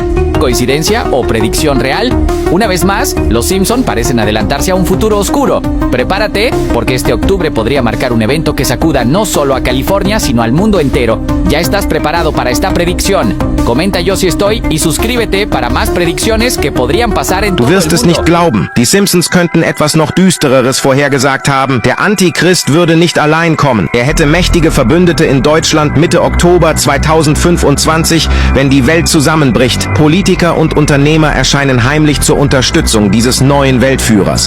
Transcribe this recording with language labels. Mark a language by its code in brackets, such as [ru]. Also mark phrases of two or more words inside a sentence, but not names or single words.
[es] ¿Coincidencia o predicción real? Una vez más, los Simpson parecen adelantarse a un futuro oscuro. Prepárate, porque este octubre podría marcar un evento que sacuda no solo a California, sino al mundo entero. ¿Ya estás preparado para esta predicción? Comenta yo si estoy y suscríbete para más predicciones que podrían pasar en [de] Du [es] todo el [de] wirst es [es] mundo. [de] nicht glauben. Die Simpsons könnten etwas noch Düstereres vorhergesagt haben. Der Antichrist würde nicht allein kommen. Er hätte mächtige Verbündete in Deutschland Mitte Oktober 2025, wenn die Welt zusammenbricht. Politiker und Unternehmer erscheinen heimlich zur Unterstützung dieses neuen Weltführers.